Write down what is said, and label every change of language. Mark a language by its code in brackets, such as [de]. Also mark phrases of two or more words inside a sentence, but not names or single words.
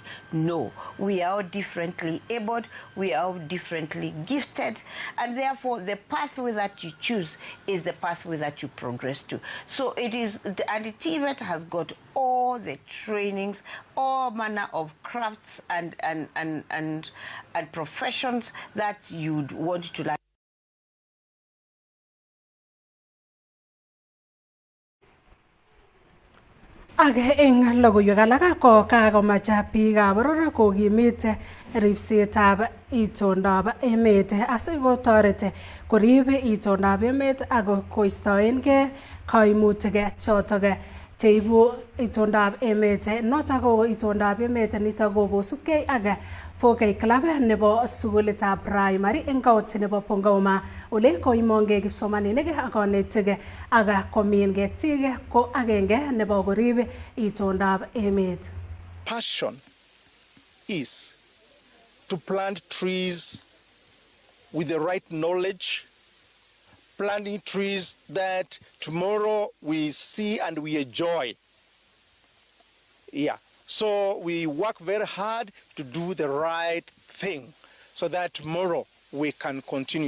[en] No, we are all differently abled, we are all differently gifted, and therefore the pathway that you choose is the pathway that you progress to. So it is, and the TVET has got all the trainings, all manner of crafts and professions that you'd want to learn. [kln] Ak eng logoiwek alak ko kakomach biikab boror kokimit ripsetab itondab emet asikotoret korib itondab emet ak koistoengei kaimutik chotok cheibu itondab emet. Notok ko itondab emet nitok ko kosubkei ak 4K Club nebo sukulitab primary eng kaunti nebo Bungoma ole koimongei kipsomaninik ak konetik ak komin ketik ko agenge nebo korib itondab emet. [en] Passion is to plant trees with the right knowledge, planting trees that tomorrow we see and we enjoy. Yeah. So we work very hard to do the right thing so that tomorrow we can continue.